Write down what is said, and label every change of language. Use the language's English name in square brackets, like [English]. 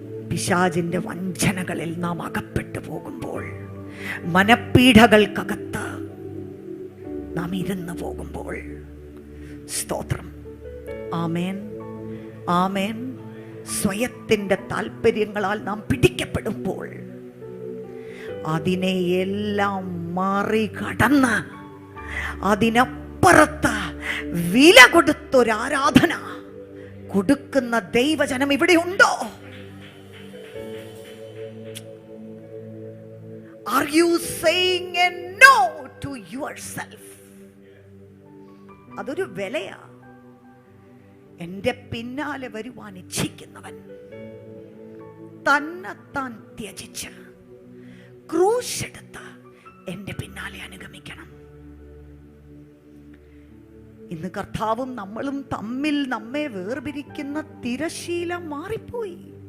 [Malayalam] പിശാചിൻ്റെ വഞ്ചനകളിൽ നാം അകപ്പെട്ടു പോകുമ്പോൾ, മനപ്പീഡകൾക്കകത്ത് നാം ഇരുന്ന് പോകുമ്പോൾ, സ്തോത്രം, ആമേൻ, ആമേൻ, സ്വയത്തിൻ്റെ താല്പര്യങ്ങളാൽ നാം പിടിക്കപ്പെടുമ്പോൾ, അതിനെയെല്ലാം മറികടന്ന് അതിനപ്പുറത്ത് വില കൊടുത്തൊരാരാധന കൊടുക്കുന്ന ദൈവജനം ഇവിടെ ഉണ്ടോ? [English] Are you saying a no to yourself? [Malayalam] അതൊരു വിലയാ. എൻ്റെ പിന്നാലെ വരുവാൻ ഇച്ഛിക്കുന്നവൻ തന്നെത്താൻ ത്യജിച്ച് ക്രൂശ് എടുത്ത് എൻ്റെ പിന്നാലെ അനുഗമിക്കണം. ഇന്ന് കർത്താവും നമ്മളും തമ്മിൽ നമ്മെ വേർപിരിക്കുന്ന തിരശീല മാറിപ്പോയി.